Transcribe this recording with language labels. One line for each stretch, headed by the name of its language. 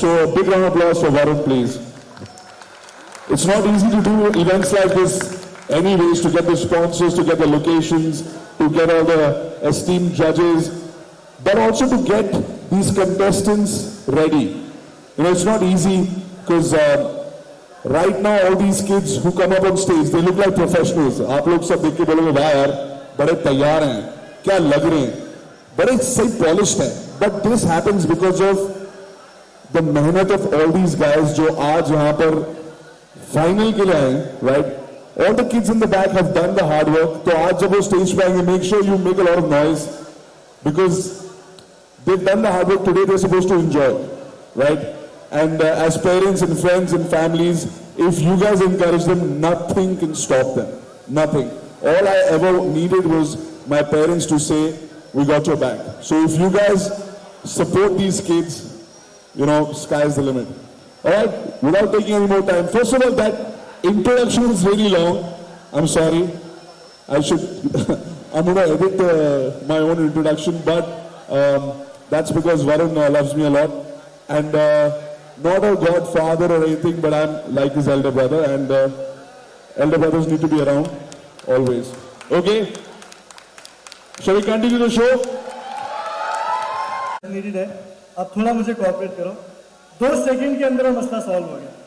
English: So a big round of applause for Varun, please. It's not easy to do events like this anyways, to get the sponsors, to get the locations, to get all the esteemed judges, but also to get these contestants ready. You know, it's not easy because right now all these kids who come up on stage, they look like professionals.
Hindi: आप लोग सब देख के बोलोगे वाह यार बड़े तैयार हैं, क्या लग रहे हैं, बड़े सही polished हैं.
English: But this happens because of the मेहनत of all these guys
Hindi: जो आज यहाँ पर फाइनल के लिए आए,
English: right? All the kids in the back have done the hard work.
Hindi: तो आज जब वो स्टेज पे आएंगे,
English: make sure you make a lot of noise because they've done the hard work today. They're supposed to enjoy, right? And as parents and friends and families, if you guys encourage them, nothing can stop them. Nothing. All I ever needed was my parents to say, "We got your back." So if you guys support these kids, you know, sky's the limit. All right, without taking any more time, first of all, that introduction is really long. I'm sorry. I'm going to edit my own introduction, but that's because Varun loves me a lot. And not a godfather or anything, but I'm like his elder brother, and elder brothers need to be around always. Okay? Shall we continue the show?
Hindi: Needed है, आप थोड़ा मुझे cooperate करो. 2 second के अंदर मसला solve हो गया.